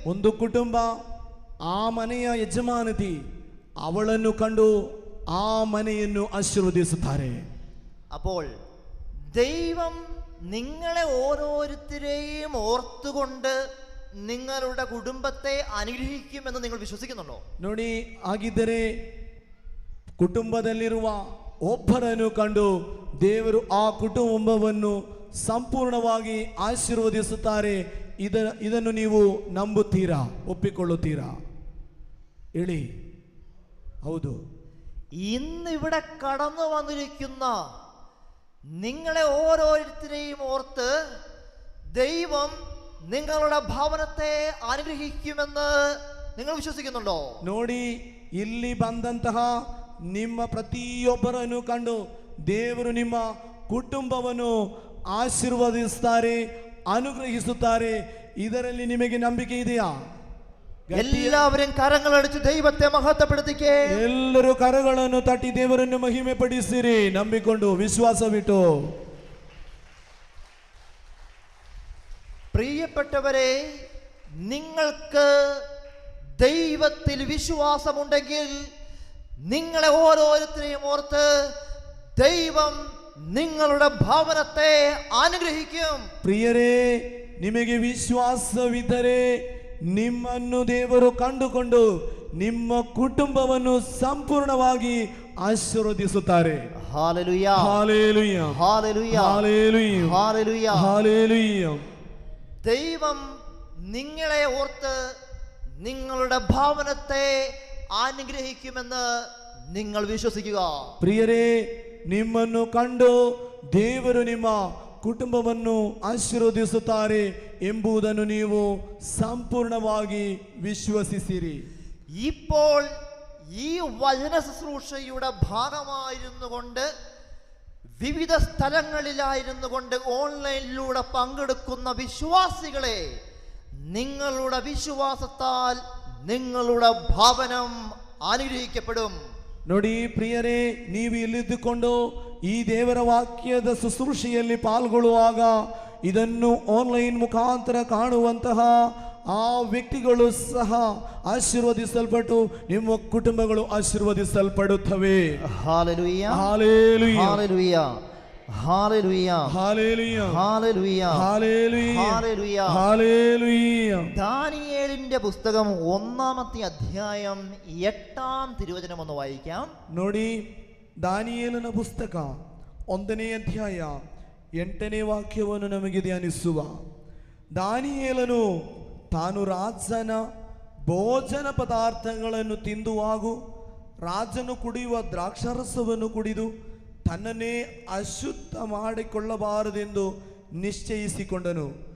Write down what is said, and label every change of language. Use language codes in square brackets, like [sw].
[kn] ಒಂದು ಕುಟುಂಬ, ಆ ಮನೆಯ ಯಜಮಾನತಿ ಅವಳನ್ನು ಕಂಡು ಆ ಮನೆಯನ್ನು ಆಶೀರ್ವದಿಸುತ್ತಾರೆ. [ml] അപ്പോൾ ദൈവം നിങ്ങളെ ഓരോരുത്തരെയും ഓർത്തുകൊണ്ട് നിങ്ങളുടെ കുടുംബത്തെ അനുഗ്രഹിക്കുമെന്ന് നിങ്ങൾ വിശ്വസിക്കുന്നുണ്ടോ? [kn] ನೋಡಿ, ಹಾಗಿದ್ದರೆ ಕುಟುಂಬದಲ್ಲಿರುವ ಒಬ್ಬರನ್ನು ಕಂಡು ದೇವರು ಆ ಕುಟುಂಬವನ್ನು ಸಂಪೂರ್ಣವಾಗಿ ಆಶೀರ್ವದಿಸುತ್ತಾರೆ. ಇದನ್ನು ನೀವು ನಂಬುತ್ತೀರಾ, ಒಪ್ಪಿಕೊಳ್ಳುತ್ತೀರಾ? ಹೇಳಿ. ಹೌದು. ഇന്ന് ഇവിടെ കടന്നു വന്നിരിക്കുന്ന നിങ്ങളെ ഓരോരുത്തരെയും ഓർത്ത് ദൈവം നിങ്ങളുടെ ഭവനത്തെ അനുഗ്രഹിക്കുമെന്ന് നിങ്ങൾ വിശ്വസിക്കുന്നുണ്ടോ? ನೋಡಿ, ಇಲ್ಲಿ ಬಂದಂತಹ ನಿಮ್ಮ ಪ್ರತಿಯೊಬ್ಬರನ್ನು ಕಂಡು ದೇವರು ನಿಮ್ಮ ಕುಟುಂಬವನ್ನು ಆಶೀರ್ವದಿಸುತ್ತಾರೆ, ಅನುಗ್ರಹಿಸುತ್ತಾರೆ. ಇದರಲ್ಲಿ ನಿಮಗೆ ನಂಬಿಕೆ ಇದೆಯಾ? [ml] എല്ലാവരും കരങ്ങളടിച്ച് ദൈവത്തെ മഹത്വപ്പെടുത്തിക്കേ. [kn] ಎಲ್ಲರೂ ಕರಗಳನ್ನು ತಟ್ಟಿ ದೇವರನ್ನು ಮಹಿಮೆ ಪಡಿಸಿರಿ, ನಂಬಿಕೊಂಡು വിശ്വാസವಿಟ್ಟು. [ml] പ്രിയപ്പെട്ടവരെ, നിങ്ങൾക്ക് ദൈവത്തിൽ വിശ്വാസമുണ്ടെങ്കിൽ നിങ്ങളെ ഓരോരുത്തരെയും ഓർത്ത് ദൈവം നിങ്ങളുടെ ഭവനത്തെ അനുഗ്രഹിക്കും. [kn] ಪ್ರಿಯರೇ, ನಿಮಗೆ ವಿಶ್ವಾಸವಿದ್ದರೆ ನಿಮ್ಮನ್ನು ದೇವರು ಕಂಡುಕೊಂಡು ನಿಮ್ಮ ಕುಟುಂಬವನ್ನು ಸಂಪೂರ್ಣವಾಗಿ ಆಶೀರ್ವದಿಸುತ್ತಾರೆ. [ml] Hallelujah, hallelujah, hallelujah, hallelujah, hallelujah. Hallelujah. ദൈവം നിങ്ങളെ ഓർത്ത് നിങ്ങളുടെ ഭവനത്തെ അനുഗ്രഹിക്കുമെന്ന് നിങ്ങൾ വിശ്വസിക്കുക. [kn] ಪ್ರಿಯರೇ, ನಿಮ್ಮನ್ನು ಕಂಡು ದೇವರು ನಿಮ್ಮ ಕುಟುಂಬವನ್ನು ಆಶೀರ್ವದಿಸುತ್ತಾರೆ ಎಂಬುದನ್ನು ನೀವು ಸಂಪೂರ್ಣವಾಗಿ ವಿಶ್ವಸಿಸಿರಿ. [ml] ഇപ്പോൾ ഈ വചന ശുശ്രൂഷയുടെ ഭാഗമായിരുന്നു കൊണ്ട് വിവിധ സ്ഥലങ്ങളിലായിരുന്നു കൊണ്ട് ഓൺലൈനിലൂടെ പങ്കെടുക്കുന്ന വിശ്വാസികളെ, നിങ്ങളുടെ വിശ്വാസത്താൽ നിങ്ങളുടെ ഭവനം അനുഗ്രഹിക്കപ്പെടും. [kn] ನೋಡಿ ಪ್ರಿಯರೇ, ನೀವು ಇಲ್ಲಿದ್ದುಕೊಂಡು ಈ ದೇವರ ವಾಕ್ಯದ ಶುಶ್ರೂಷೆಯಲ್ಲಿ ಪಾಲ್ಗೊಳ್ಳುವಾಗ ಇದನ್ನು ಆನ್ಲೈನ್ ಮುಖಾಂತರ ಕಾಣುವಂತಹ ಆ ವ್ಯಕ್ತಿಗಳು ಸಹ ಆಶೀರ್ವದಿಸಲ್ಪಟ್ಟು ನಿಮ್ಮ ಕುಟುಂಬಗಳು ಆಶೀರ್ವದಿಸಲ್ಪಡುತ್ತವೆ. [ml] Hallelujah, hallelujah, hallelujah. Hallelujah hallelujah hallelujah hallelujah hallelujah hallelujah. ദാനിയേലിന്റെ പുസ്തകം 1-ാമത്തെ അധ്യായം 8-ാം തിരുവചനം ഒന്ന് വായിക്കാം. [kn] ನೋಡಿ, ದಾನಿಯೇಲನ ಪುಸ್ತಕ 1ನೇ ಅಧ್ಯಾಯ 8ನೇ ವಾಕ್ಯವನ್ನು ನಮಗೆ ಧ್ಯಾನಿಸುವ. ದಾನಿಯೇಲನು ತಾನು ರಾಜನ ಭೋಜನ ಪದಾರ್ಥಗಳನ್ನು ತಿಂದು ಹಾಗೂ ರಾಜನು ಕುಡಿಯುವ ದ್ರಾಕ್ಷಾರಸವನ್ನು ಕುಡಿದು ತನ್ನನ್ನೇ ಅಶುದ್ಧ ಮಾಡಿಕೊಳ್ಳಬಾರದೆಂದು ನಿಶ್ಚಯಿಸಿಕೊಂಡನು.